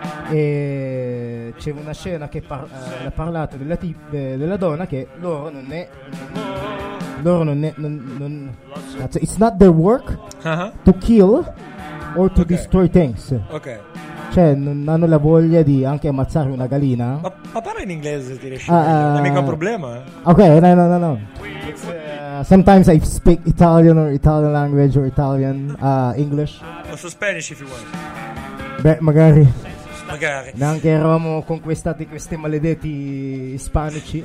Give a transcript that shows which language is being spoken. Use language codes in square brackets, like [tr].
[it] E c'è una scena che ha parlato della donna che loro non è cazzo, [en] it's not their work to kill or to destroy things. [it] Ok. Cioè, non hanno la voglia di anche ammazzare una gallina. Ma parla in inglese se ti riesci. Non è mica un problema. Ok, no. [en] Sometimes I speak Italian or Italian language or Italian English. Also Spanish if you want. [it] Beh, magari. Magari. Neanche eravamo conquistati questi maledetti ispanici.